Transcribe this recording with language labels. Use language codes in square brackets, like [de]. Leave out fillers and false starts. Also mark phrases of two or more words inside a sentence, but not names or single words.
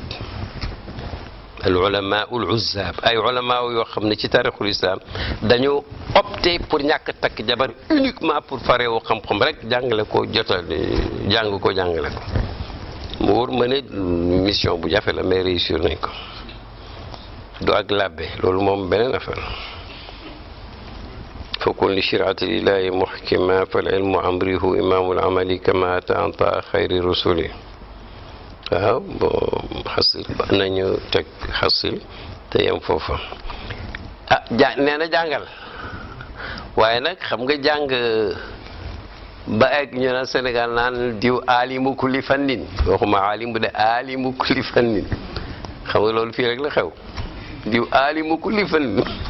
[wo] ay ulama yoo xam ne ci taarixul islam dañoo [fr] opté pour [wo] ñàkk takk jabar [fr] uniquement pour [wo] farewu xam-xam rek jàngale ko jàngale ko mu wóor ma ne mission bu jafe la [fr] mais réussir [wo] nañ ko du ak labbe loolu moom beneen affaire [ar] فكن لشرعة الإله محكما فالعلم أمره إمام العمل كما أتى عن خير رسله [wo] waaw bon xasil ba nañu teg xasil te yem foofa nee na jàngal waaye nag xam nga jàng ba egg ñu naan Sénégal naan diw [ar] عالم كل فن [wo] waxuma aalimu de [ar] عالم كل فن [wo] xam nga loolu fii rek la xew diw [ar] عالم كل فن